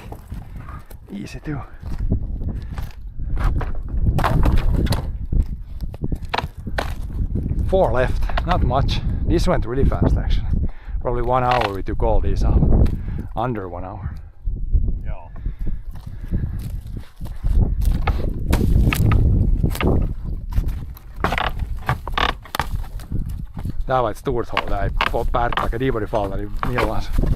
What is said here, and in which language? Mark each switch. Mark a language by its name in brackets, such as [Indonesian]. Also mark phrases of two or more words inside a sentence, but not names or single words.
[English] Easy too. Four left, not much. This went really fast actually. Probably 1 hour we took all these out. Under 1 hour. [Finnish] Joo. [Swedish] Tää var ett stort hål. Där på Pärttäkä, de borde falla i millas.